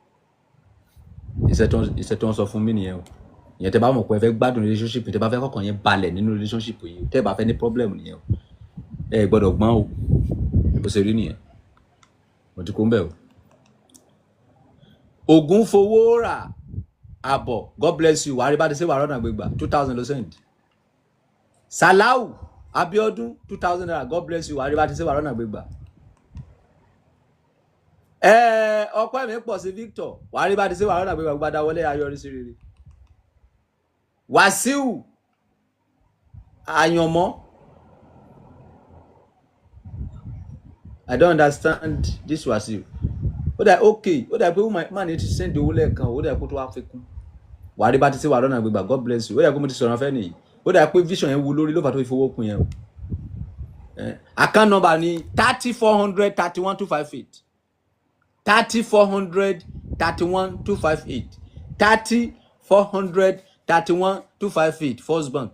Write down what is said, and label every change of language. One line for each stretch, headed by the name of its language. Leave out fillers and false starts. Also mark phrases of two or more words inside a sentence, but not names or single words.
Yoruba: iṣẹ́ tó ń sọ fún mi nìyẹn o ìyẹn tẹ́ bá mọ̀ pé ẹ fẹ́ gbádùn relationship tẹ́ bá fẹ́ kọ́kàn yẹn balẹ̀ nínú relationship yìí tẹ́ bá fẹ́ ní problem nìyẹn o ẹ gbọ́dọ̀ gbọ́n o bó ṣe rí nìyẹn mo ti kó ń bẹ̀ o. Ògún fowó rà àbọ̀
English: God bless you
Yoruba: wàá rí bá ti ṣe wàá rọ́nà gbégbà 2000 ló send. Salau Abiodun 2000 naira
English: God bless you
Yoruba: wàá rí bá ti ṣe wàá rọ́nà gbégbà. Ọpẹ́ mi pọ̀ sí Victor wàá rí bá ti ṣe wàá rọ́nà gbégbà gbadá wọlé ayọrí sí rere. Wàsíù Àyànmọ́
English: I don't understand this
Yoruba: Wàsíù ó dà okay ó dà pé man ní ti send owó lẹ́ẹ̀kan ó dà pé tó wá fi kún wàá rí bá ti ṣe wàá rọ́nà gbégbà
English: God bless you
Yoruba: ó dà pé mo ti sọ̀rọ̀ fẹ́ nìyí ó dà pé vision yẹn wu lórí ló fà tó fi fowó kún yẹn o.
English: Account number ni 30400 31258 30400 31258 30400 31258 First Bank.